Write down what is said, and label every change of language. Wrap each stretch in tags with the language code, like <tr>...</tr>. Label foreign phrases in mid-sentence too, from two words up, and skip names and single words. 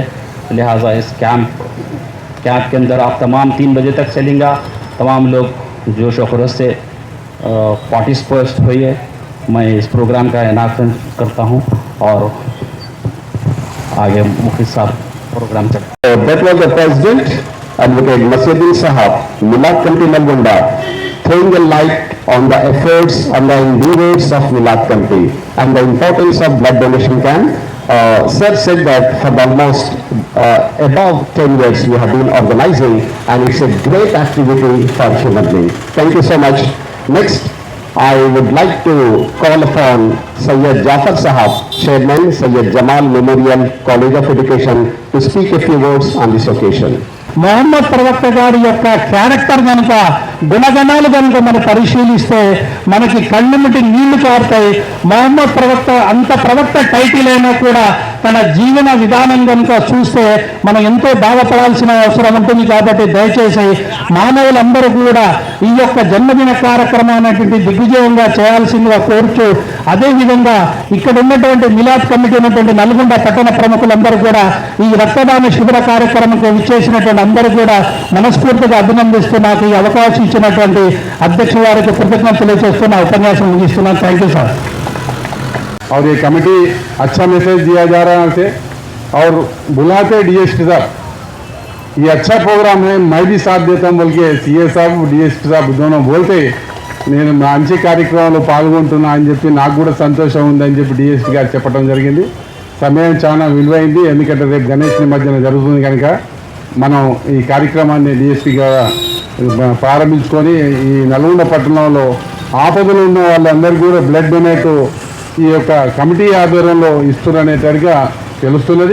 <hi>लिहाजा इस कैंप के अंदर आप तमाम 3 बजे तक चलेंगे। तमाम लोग जोश और खरोश से पार्टिसिपेट हुए। मैं इस प्रोग्राम का इनाग्रेशन करता हूँ और आगे मुख्य साहब प्रोग्राम चलता।</hi> <en>Advocate Masudin Sahab, Milad Committee Nalgonda, throwing a light on the efforts and the endeavors of Milad Committee and the importance of blood donation camp. Sir said that for almost above 10 years we have been organizing, and it's a great activity for human beings. Thank you so much. Next, I would like to call upon Sayyid Jafar Sahab, Chairman, Sayyid Jamal Memorial College of Education, to speak a few words on this occasion.</en> <te>మొహమ్మద్ ప్రవక్త గారి యొక్క క్యారెక్టర్ కనుక గుణగణాలు కనుక మనం పరిశీలిస్తే మనకి కళ్ళెమ్మటి నీళ్లు కారుతాయి. మొహమ్మద్ ప్రవక్త అంత ప్రవక్త టైటిల్ అయినా కూడా తన జీవన విధానం కనుక చూస్తే మనం ఎంతో బాధపడాల్సిన అవసరం ఉంటుంది. కాబట్టి దయచేసి మానవులందరూ కూడా ఈ యొక్క జన్మదిన కార్యక్రమాన్ని దిగ్విజయంగా చేయాల్సిందిగా కోరుతూ, అదేవిధంగా ఇక్కడ ఉన్నటువంటి మిలాద్ కమిటీ ఉన్నటువంటి నల్గొండ పట్టణ ప్రముఖులందరూ కూడా ఈ రక్తదాన శిబిర కార్యక్రమంకు విచ్చేసినటువంటి అందరూ కూడా మనస్ఫూర్తిగా అభినందిస్తూ నాకు ఈ అవకాశం ఇచ్చినటువంటి అధ్యక్ష వారికి కృతజ్ఞతలు తెలియజేస్తున్న ఉపన్యాసం ముగిస్తున్నాను.</te> <en>thank you sir.</en> <hi>और ये कमेटी अच्छा मैसेज दिया जा रहा है और बुलाते डीएसपी साहब, ये अच्छा प्रोग्राम है, मैं भी साथ देता हूँ बोल के सीए साहब डीएसपी साहब दोनों बोलते</hi> <te>నేను మంచి కార్యక్రమంలో పాల్గొంటున్నా అని చెప్పి నాకు కూడా సంతోషం ఉందని చెప్పి డిఎస్పీ గారు చెప్పడం జరిగింది. సమయం చాలా విలువైంది, ఎందుకంటే రేపు గణేష్ నిమజ్జనం జరుగుతుంది కనుక మనం ఈ కార్యక్రమాన్ని డిఎస్పీ గారు ప్రారంభించుకొని ఈ నల్గొండ పట్టణంలో ఆపదలు ఉన్న వాళ్ళందరికీ కూడా</te> <en>blood donate</en> <te>ఈ యొక్క కమిటీ ఆధ్వర్యంలో ఇస్తున్నారనేటట్టుగా తెలుస్తున్నది.</te>